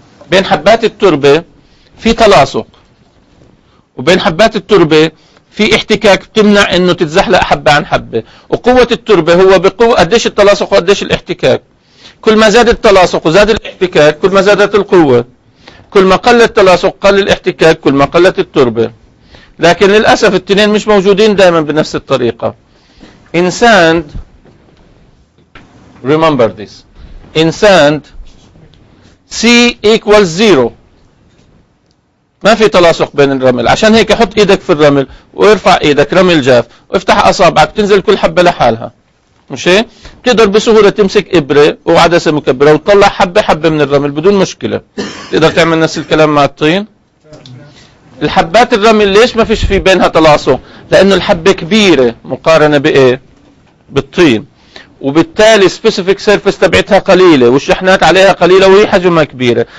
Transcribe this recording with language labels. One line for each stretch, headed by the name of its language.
Arabic: بين حبات التربة في تلاصق، وبين حبات التربة في احتكاك بتمنع انه تتزحلق حبة عن حبة. وقوة التربة هو بقوة قديش التلاصق وقديش الاحتكاك. كل ما زاد التلاصق وزاد الاحتكاك كل ما زادت القوة. كل ما قل التلاصق قل الاحتكاك كل ما قلت التربة. لكن للأسف الاثنين مش موجودين دائما بنفس الطريقة.
English: In sand, remember this, in sand C equals 0.
Arabic: ما في تلاصق بين الرمل. عشان هيك حط ايدك في الرمل وارفع ايدك رمل جاف وافتح اصابعك تنزل كل حبة لحالها. مش هيك؟ بتقدر بسهولة تمسك ابرة وعدسة مكبرة وتطلع حبة حبة من الرمل بدون مشكلة. تقدر تعمل نفس الكلام مع الطين. الحبات الرمل ليش ما فيش في بينها تلاصق؟ لانه الحبة كبيرة مقارنة بايه؟ بالطين، وبالتالي سبيسيفيك سيرفيس تبعتها قليلة والشحنات عليها قليلة وهي حجمها كبيرة.